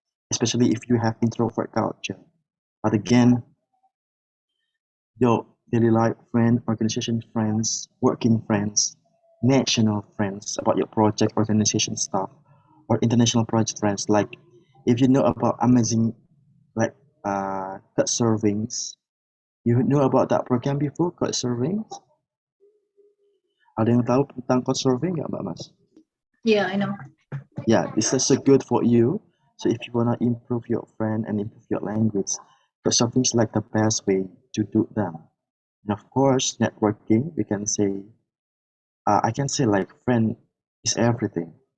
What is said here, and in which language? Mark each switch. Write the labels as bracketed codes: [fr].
[en] Especially if you have introvert culture. But again, your daily life friend, organization friends, working friends, national friends about your project, organization stuff, or international project friends. Like if you know about amazing like cut servings, you know about that program before, cut servings? [id] Ada yang tahu tentang cut serving nggak, Mbak Mas? [en] Yeah, I know. Yeah, this is so good for you. So if you wanna improve your friend and improve your language, cut serving is like the best way to do them. And of course, networking, we can say, I can say like friend is everything.